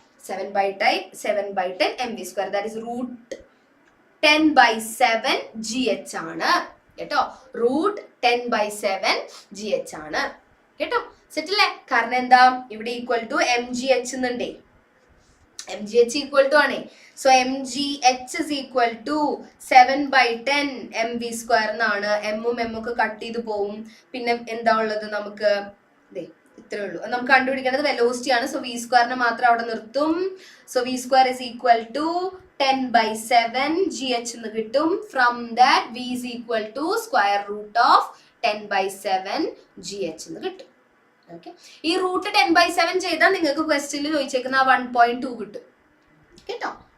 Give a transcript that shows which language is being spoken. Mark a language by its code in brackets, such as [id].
[en] 7/10 mv², that is root 10/7 gh ആണ് കേട്ടോ. [ml] Root 10/7 gh ആണ് കേട്ടോ. സെറ്റ് അല്ലേ? കാരണം എന്താ, ഇവിടെ equal to mgh എന്നുണ്ടേ, mgh equal to ആണേ. [en] So mgh is equal to 7/10 mv² എന്നാണ്. [ml] എമ്മും എമ്മൊക്കെ കട്ട് ചെയ്ത് പോവും. പിന്നെ എന്താ ഉള്ളത് നമുക്ക്? ഇത്രേ ഉള്ളൂ. നമുക്ക് കണ്ടുപിടിക്കേണ്ടത് വെലോസിറ്റി ആണ്. സോ v² മാത്രം അവിടെ നിർത്തും. [en] So v² is equal to 10/7 gh എന്ന് കിട്ടും. From that v is equal to square root of 10/7 gh എന്ന് കിട്ടും. [ml] ഓക്കെ, ഈ റൂട്ട് 10/7 ചെയ്താൽ നിങ്ങൾക്ക് ക്വസ്റ്റ്യനിൽ ചോദിച്ചേക്കുന്ന 1.2 കിട്ടും കേട്ടോ.